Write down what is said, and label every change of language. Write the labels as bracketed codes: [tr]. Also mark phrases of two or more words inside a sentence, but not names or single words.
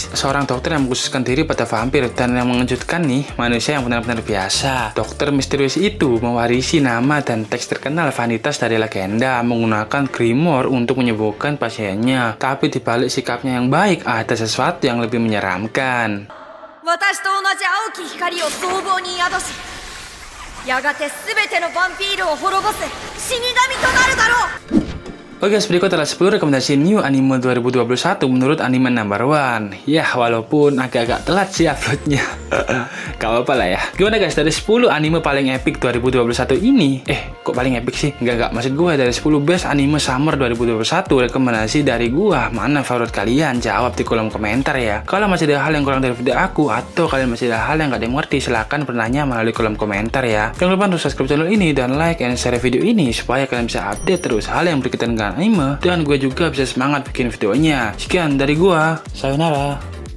[id] Seorang dokter yang mengkhususkan diri pada vampir, dan yang mengejutkan nih, manusia yang benar-benar biasa. Dokter misterius itu mewarisi nama dan teks terkenal Vanitas dari legenda, menggunakan grimoire untuk menyembuhkan pasiennya. Tapi dibalik sikapnya yang baik, ada sesuatu yang lebih menyeramkan. [ja] 私と同じ青き光を僧帽に宿し、やがて全てのヴァンピールを滅ぼす死神となるだろう。 [id] Oke guys, berikut adalah 10 rekomendasi [en] new anime [id] 2021 menurut anime number one. Ya, walaupun agak-agak telat sih uploadnya. Gak apa-apa lah ya. Gimana guys, dari 10 anime paling epic 2021 ini? Kok paling epic sih? Enggak, maksud gue dari 10 [en] best anime summer [id] 2021, rekomendasi dari gue, mana favorit kalian? Jawab di kolom komentar ya. Kalau masih ada hal yang kurang dari video aku, atau kalian masih ada hal yang gak dimengerti, silahkan bertanya melalui kolom komentar ya. Jangan lupa untuk [en] subscribe channel [id] ini dan [en] like and share [id] video ini supaya kalian bisa update terus hal yang berkaitan dengan anime, dan gue juga bisa semangat bikin videonya. Sekian dari gue, sayonara.